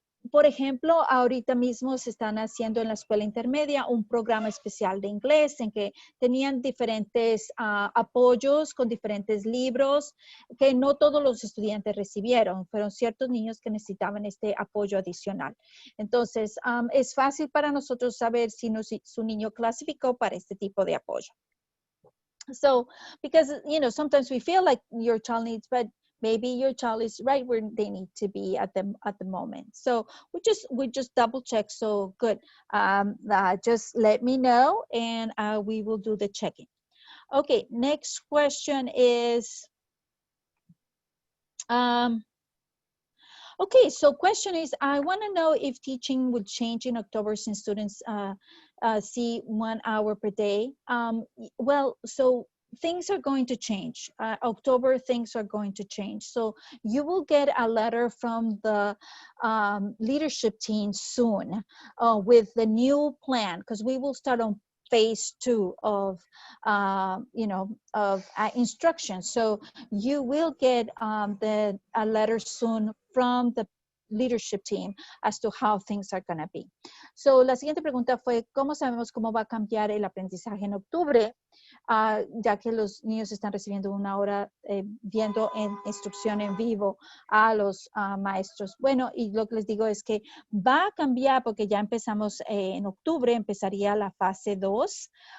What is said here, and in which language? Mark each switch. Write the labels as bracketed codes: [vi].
[es] Por ejemplo, ahorita mismo se están haciendo en la escuela intermedia un programa especial de inglés en que tenían diferentes apoyos con diferentes libros que no todos los estudiantes recibieron. Fueron ciertos niños que necesitaban este apoyo adicional. Entonces, es fácil para nosotros saber si su niño clasificó para este tipo de apoyo. [en] So, because, you know, sometimes we feel like your child needs, but maybe your child is right where they need to be at the moment. So we just double check. So good. Just let me know and we will do the checking. Okay, next question is, okay, so question is, I want to know if teaching will change in October since students see 1 hour per day. Well, so things are going to change. October, things are going to change. So you will get a letter from the leadership team soon with the new plan, because we will start on phase 2 of, you know, of instruction. So you will get a letter soon from the leadership team as to how things are going to be. [es] So la siguiente pregunta fue, ¿cómo sabemos cómo va a cambiar el aprendizaje en octubre? Ya que los niños están recibiendo 1 hora viendo en instrucción en vivo a los maestros. Bueno, y lo que les digo es que va a cambiar porque ya empezamos en octubre, empezaría la fase 2.